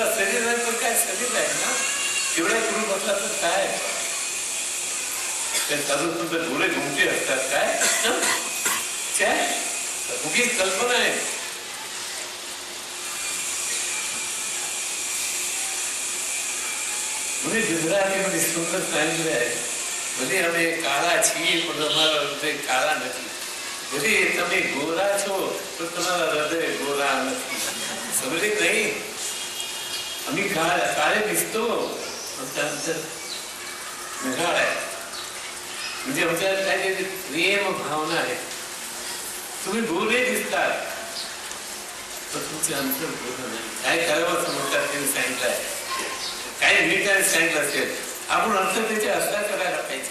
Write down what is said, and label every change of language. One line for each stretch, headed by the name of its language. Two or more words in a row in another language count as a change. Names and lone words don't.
Marathi: शरीर आहे तर काय शरीर आहे ना, तेवढ्या गुरु बसला तर काय चालू तुमचं डोळे घुमते असतात काय उगीच कल्पना आहे. मुझे गुजरातीमध्ये सुंदर सांगितलं आहे.
Gujarati: ભલે અમે કાળા છીએ પણ અમારા હૃદય કાળા નથી. ભલે તમે ગોરા છો પણ તમારા હૃદય ગોરા નથી. સમજે નહીં?
Marathi: आम्ही काळे दिसतो निघाळ आहे म्हणजे आमच्या काय प्रेम भावना आहे. तुम्ही गोरे दिसतात पण तुमचे अंतर गोरं नाही. काय करावं असं म्हणतात त्यांनी सांगितलं आहे. काय नीट सांगितलं असेल आपण अर्थ त्याचे असला करायला पाहिजे.